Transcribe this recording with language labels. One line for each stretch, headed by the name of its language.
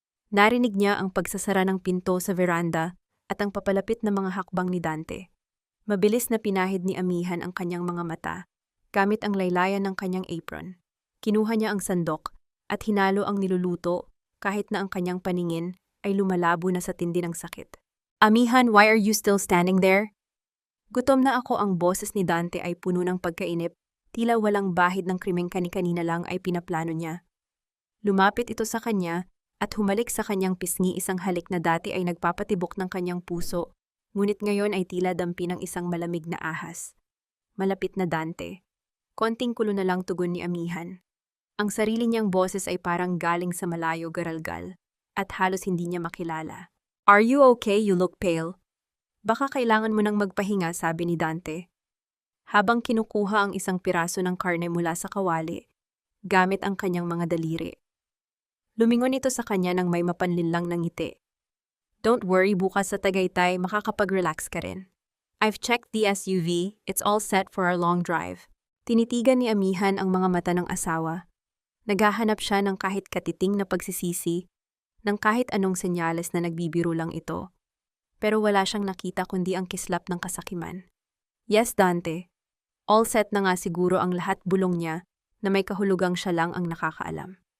Filipino: Narinig niya ang pagsasara ng pinto sa veranda at ang papalapit na mga hakbang ni Dante. Mabilis na pinahid ni amihan ang kanyang mga mata, gamit ang laylayan ng kanyang apron. Kinuha niya ang sandok at hinalo ang niluluto kahit na ang kanyang paningin ay lumalabo na sa tindi ng sakit.
English: Amihan, why are you still standing there?
Filipino: Gutom na ako. Ang boses ni Dante ay puno ng pagkainip, tila walang bahid ng krimeng kani-kanina lang ay pinaplano niya. Lumapit ito sa kanya at humalik sa kanyang pisngi, isang halik na dati ay nagpapatibok ng kanyang puso. Ngunit ngayon ay tila dampi ng isang malamig na ahas. Malapit na Dante. Konting kulo na lang tugon ni amihan. Ang sarili niyang boses ay parang galing sa malayo garalgal at halos hindi niya makilala.
English: Are you okay? You look pale.
Filipino: Baka kailangan mo nang magpahinga, sabi ni Dante. Habang kinukuha ang isang piraso ng karne mula sa kawali, gamit ang kanyang mga daliri. Lumingon ito sa kanya nang may mapanlinlang na ngiti.
English: Don't worry,
Filipino: bukas sa Tagaytay makakapag-relax ka rin.
English: I've checked the SUV, it's all set for our long drive.
Filipino: Tinitigan ni amihan ang mga mata ng asawa. Naghahanap siya ng kahit katiting na pagsisisi, ng kahit anong senyales na nagbibiro lang ito. Pero wala siyang nakita kundi ang kislap ng kasakiman.
English: Yes,
Filipino: Dante.
English: All set
Filipino: na nga siguro ang lahat, bulong niya na may kahulugang siya lang ang nakakaalam.